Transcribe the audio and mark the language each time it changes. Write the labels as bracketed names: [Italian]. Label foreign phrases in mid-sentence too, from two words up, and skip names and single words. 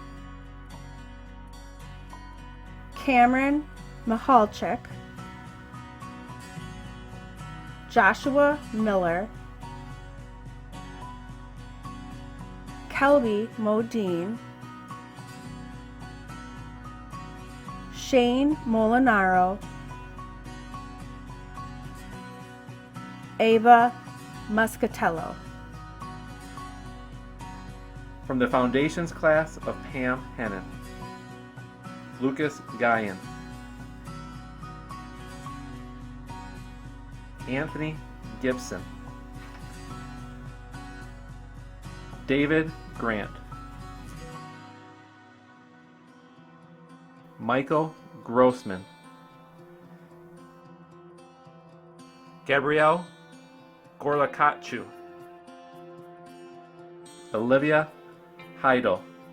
[English] Cameron Mihalchik, Joshua Miller, Kelby Modine, Shane Molinaro, Ava Muscatello. From the Foundations class of Pam Hennon, Lucas Guyan, Anthony Gibson, David Grant, Michael Grossman, Gabrielle Gorlakachu, Olivia Heidel,